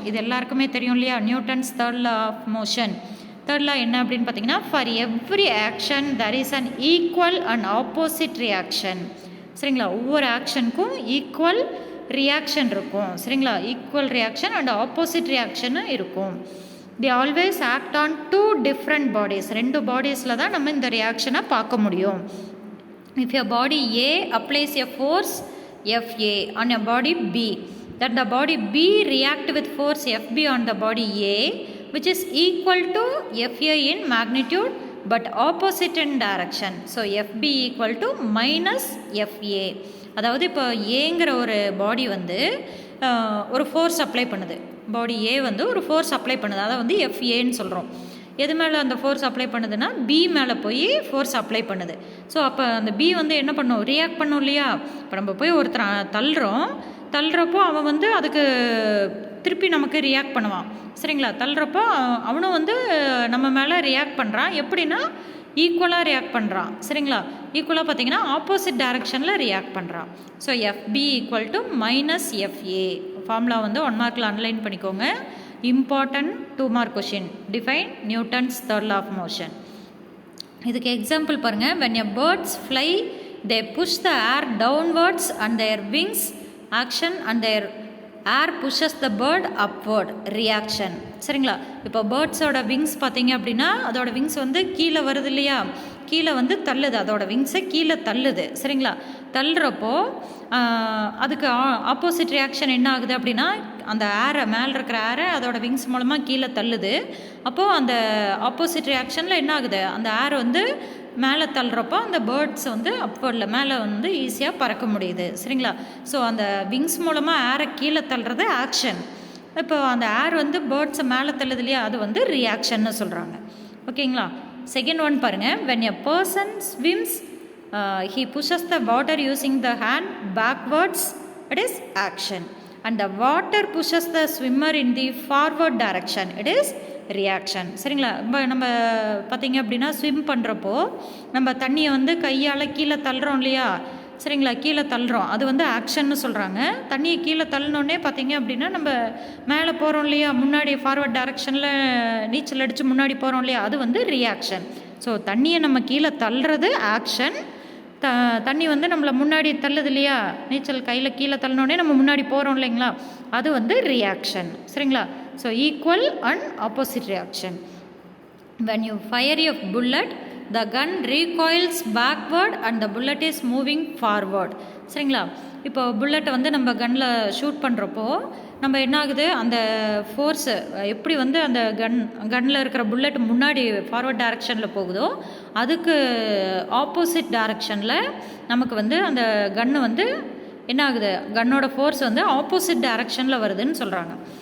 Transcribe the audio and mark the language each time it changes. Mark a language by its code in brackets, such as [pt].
[ta] இது எல்லாருக்குமே தெரியும் இல்லையா, [en] Newton's third law of motion. Third law என்ன அப்படின்னு பார்த்தீங்கன்னா, for every action there is an equal and opposite reaction சரிங்களா. [ta] ஒவ்வொரு ஆக்ஷனுக்கும் ஈக்குவல் ரியாக்ஷன் இருக்கும் சரிங்களா. ஈக்குவல் ரியாக்ஷன் அண்ட் ஆப்போசிட் ரியாக்ஷனும் இருக்கும். [en] They always act on 2 different bodies. [ta] 2 பாடிஸில் தான் நம்ம இந்த ரியாக்ஷனை பார்க்க முடியும். [en] If a body A applies a force Fa on a body B, that the body B react with force Fb on the body A, which is equal to Fa in magnitude but opposite in direction. So Fb equal to minus Fa. [ta] அதாவது இப்போ ஏங்கிற ஒரு பாடி வந்து ஒரு force apply பண்ணுது, பாடி ஏ வந்து ஒரு force apply பண்ணுது, அதை வந்து Faன்னு சொல்கிறோம். எது மேலே அந்த ஃபோர்ஸ் அப்ளை பண்ணுதுன்னா பி மேலே போய் ஃபோர்ஸ் அப்ளை பண்ணுது. ஸோ அப்போ அந்த பி வந்து என்ன பண்ணும், ரியாக்ட் பண்ணும் இல்லையா. இப்போ நம்ம போய் ஒருத்தர் தள்ளுறப்போ அவன் வந்து அதுக்கு திருப்பி நமக்கு ரியாக்ட் பண்ணுவான். சரிங்களா? தள்ளுறப்போ அவனும் வந்து நம்ம மேலே ரியாக்ட் பண்ணுறான். எப்படின்னா ஈக்குவலாக ரியாக்ட் பண்ணுறான். சரிங்களா? ஈக்குவலாக பார்த்தீங்கன்னா ஆப்போசிட் டைரக்ஷனில் ரியாக்ட் பண்ணுறான். So FB equal to -FA. Formula வந்து 1 மார்க்கில் அன்லைன் பண்ணிக்கோங்க. [en] Important 2 mark question. Define Newton's third law of motion. [ta] இதுக்கு எக்ஸாம்பிள் பாருங்கள். [en] when a birds fly they push the air downwards and their wings action and their air pushes the bird upward reaction. [ta] சரிங்களா? இப்போ பேர்ட்ஸோட wings பார்த்தீங்க அப்படின்னா அதோட wings வந்து கீழே வருது இல்லையா, கீழே வந்து தள்ளுது, அதோட விங்ஸை கீழே தள்ளுது. சரிங்களா? தள்ளுறப்போ அதுக்கு ஆப்போசிட் ரியாக்ஷன் என்ன ஆகுது அப்படின்னா அந்த ஏரை மேலே இருக்கிற ஏரை அதோட விங்ஸ் மூலமாக கீழே தள்ளுது. அப்போது அந்த ஆப்போசிட் ரியாக்ஷனில் என்ன ஆகுது, அந்த ஏர் வந்து மேலே தள்ளுறப்போ அந்த பேர்ட்ஸ் வந்து அப்போர்டில் மேலே வந்து ஈஸியாக பறக்க முடியுது. சரிங்களா? ஸோ அந்த விங்ஸ் மூலமாக ஏரை கீழே தள்ளுறது ஆக்ஷன். இப்போ அந்த ஏர் வந்து பேர்ட்ஸை மேலே தள்ளுது இல்லையா, அது வந்து ரியாக்ஷன்னு சொல்கிறாங்க. ஓகேங்களா? செகண்ட் ஒன் பாருங்கள். [en] when a person swims he pushes the water using the hand backwards, it is action, and the water pushes the swimmer in the forward direction, it is reaction. [ta] சரிங்களா? நம்ம பார்த்திங்க அப்படின்னா ஸ்விம் பண்ணுறப்போ நம்ம தண்ணியை வந்து கையால் கீழே தள்ளுறோம் இல்லையா, சரிங்களா, கீழே தள்ளுறோம், அது வந்து ஆக்ஷன்னு சொல்கிறாங்க. தண்ணியை கீழே தள்ளினோடனே பார்த்திங்க அப்படின்னா நம்ம மேலே போகிறோம் இல்லையா, முன்னாடி ஃபார்வர்ட் டைரக்ஷனில் நீச்சல் அடித்து முன்னாடி போகிறோம் இல்லையா, அது வந்து ரியாக்ஷன். ஸோ தண்ணியை நம்ம கீழே தள்ளுறது ஆக்ஷன். தண்ணி வந்து நம்மளை முன்னாடி தள்ளுது இல்லையா, நீச்சல் கையில் கீழே தள்ளினோடனே நம்ம முன்னாடி போகிறோம் இல்லைங்களா, அது வந்து ரியாக்ஷன். சரிங்களா? So equal and opposite reaction. [en] when you fire a bullet the gun recoils backward and the bullet is moving forward. [ta] சரிங்களா? இப்போ புல்லட்டை வந்து நம்ம கன்னில் ஷூட் பண்ணுறப்போ நம்ம என்ன ஆகுது, அந்த ஃபோர்ஸு எப்படி வந்து அந்த கன்னில் இருக்கிற புல்லட் முன்னாடி ஃபார்வர்ட் டைரக்ஷனில் போகுதோ அதுக்கு ஆப்போசிட் டைரக்ஷனில் நமக்கு வந்து அந்த கன்று வந்து என்ன ஆகுது, கன்னோட ஃபோர்ஸ் வந்து ஆப்போசிட் டைரக்ஷனில் வருதுன்னு சொல்கிறாங்க.